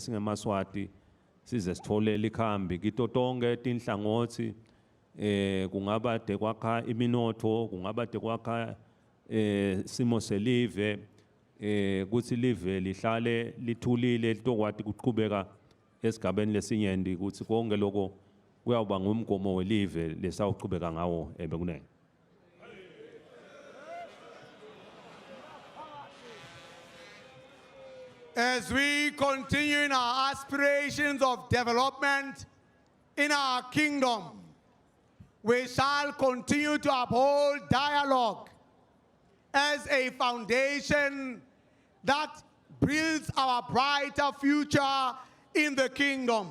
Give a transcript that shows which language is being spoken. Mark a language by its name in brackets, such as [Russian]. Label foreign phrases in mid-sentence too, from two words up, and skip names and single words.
[Swati] singemaswati size sithole likhambi kito tonke tinhlangothi kungaba de kwakha iminotho kungaba de kwakha simo selive kuthi live lihlale lithulile litokwati ukuqhubeka esigabeni lesinyenti ukuthi konke lokho kuyawuba ngumgomo welive lesawuqhubeka ngawo bekunene. [English] As we continue in our aspirations of development in our kingdom, we shall continue to uphold dialogue as a foundation that builds our brighter future in the kingdom.